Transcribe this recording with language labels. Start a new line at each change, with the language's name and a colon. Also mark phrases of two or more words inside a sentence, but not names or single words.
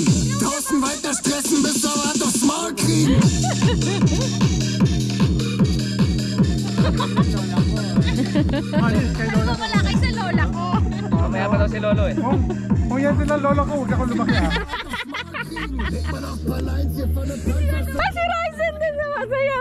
German: Draußen weiter stressen, bis wir Hand aufs Maul kriegen.
Filipino: Wala kayo sa lola ko. Mamaya pa daw si Lolo eh. Kung yan sila lola ko, huwag ako lumaki ha. Ay, si Ryzen din naman sa'yo!